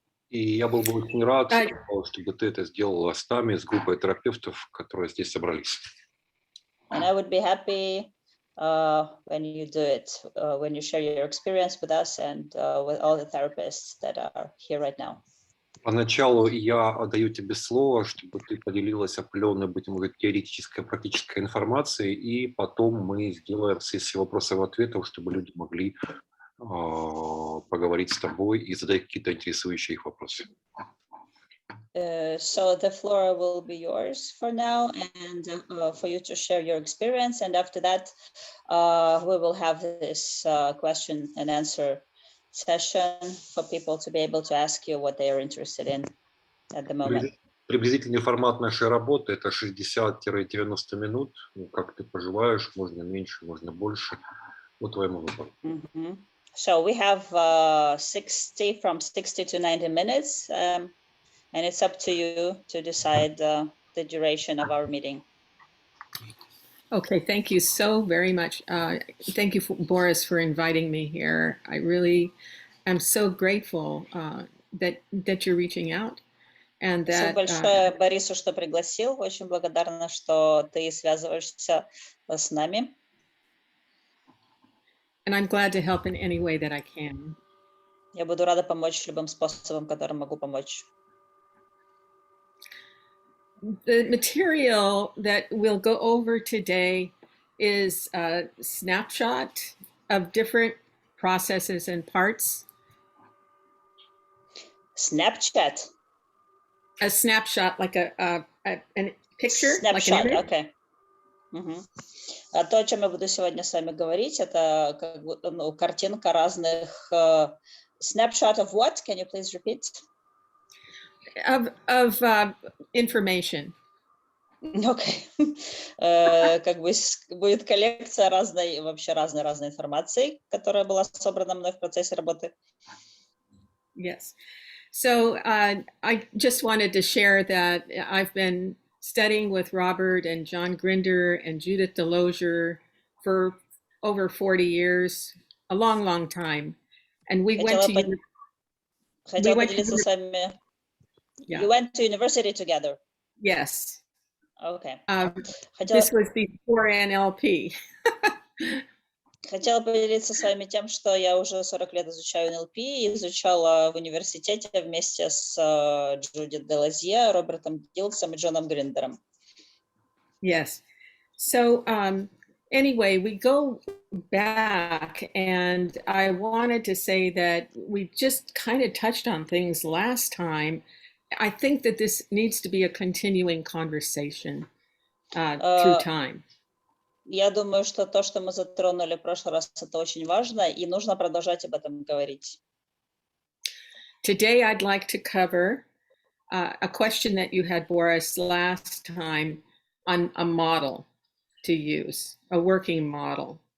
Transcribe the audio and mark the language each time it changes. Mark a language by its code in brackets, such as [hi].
[ru] И я был бы очень рад, чтобы ты это сделала с нами, с группой терапевтов, которые здесь собрались. [en] And I would be happy when you do it, when you share your experience with us and with all the therapists that are here right now. [ru] Поначалу я отдаю тебе слово, чтобы ты поделилась определенной, будем говорить, теоретической, практической информацией, и потом мы сделаем сессию вопросов и ответов, чтобы люди могли поговорить с тобой и задать какие-то интересующие их вопросы. [en] So the floor will be yours for now, and for you to share your experience. And after that, we will have this question and answer session for people to be able to ask you what they are interested in at the moment. [ru] Приблизительный формат нашей работы — это 60-90 минут. Ну, как ты пожелаешь, можно меньше, можно больше. По твоему выбору. [en] So we have 60 to 90 minutes. And it's up to you to decide the duration of our meeting. Okay, thank you so very much. Thank you, Boris, for inviting me here. I really am so grateful that you're reaching out. And that, [ru] большое Борису, что пригласил. Очень благодарна, что ты связываешься с нами. [en] And I'm glad to help in any way that I can. [ru] Я буду рада помочь любым способом, которым могу помочь. [en] The material that we'll go over today is a snapshot of different processes and parts. Snapchat? A snapshot, like a picture? Snapshot, like an okay. [ru] То, о чем я буду сегодня с вами говорить, это как бы, картинка разных... [en] snapshot of what? Can you please repeat? Of information. Okay. [ru] Как бы будет коллекция разной, вообще разной информации, которая была собрана мной в процессе работы. [en] Yes. So I just wanted to share that I've been studying with Robert and John Grinder and Judith Delosier for over 40 years, a long, long time. And we went to... [ru] Хотела поделиться с вами... [en] Yeah. You went to university together? Yes. Okay. This was before NLP. [ru] Хотела поделиться с вами тем, что я уже 40 лет изучаю НЛП и изучала в университете вместе с Джудит Делазье, Робертом Дилсом и Джоном Гриндером. [en] Yes. So anyway, we go back, and I wanted to say that we just kind of touched on things last time. I think that this needs to be a continuing conversation through time. [ru] Я думаю, что то, что мы затронули в прошлый раз, это очень важно, и нужно продолжать об этом говорить. [en] Today, I'd like to cover a question that you had, Boris, last time on a model to use, a working model.